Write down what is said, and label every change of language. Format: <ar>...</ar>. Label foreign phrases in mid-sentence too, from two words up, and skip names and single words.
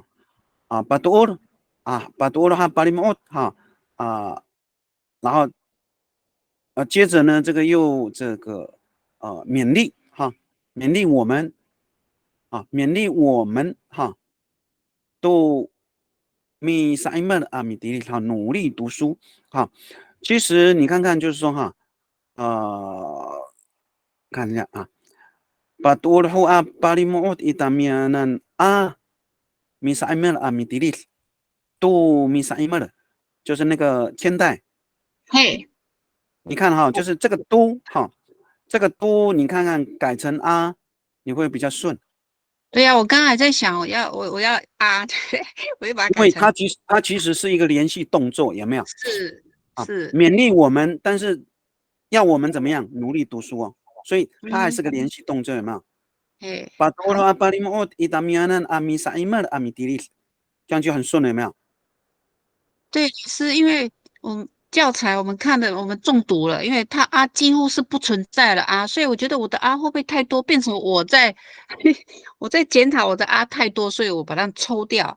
<zh>巴多尔巴多尔哈，巴里莫哈然后接着呢，这个又这个勉励哈，勉励我们勉励我们哈，都米塞曼米迪利哈，努力读书哈。其实你看看，就是说哈，看一下</zh> <ami>Patuloho palimoot itamianan misaimal midilit</ami> <zh>都 misaimal 就是那个千代，嘿，你看哈，就是这个都哈，这个都你看看改成你会比较顺，对呀，我刚才在想，我要啊，对，我就把它因为改成它其实是一个连续动作，有没有是是，勉励我们，但是要我们怎么样努力读书哦，所以它还是个嗯，连续动作，有没有？嘿，好，</zh> <ami>Patuloho palimoot itamianan misaimal midilit</ami> <zh>这样就很顺了，有没有？对，是因为我们教材我们看的我们中毒了，因为它啊几乎是不存在了啊，所以我觉得我的啊会不会太多，变成我在我在检讨我的啊太多，所以我把它抽掉。</zh>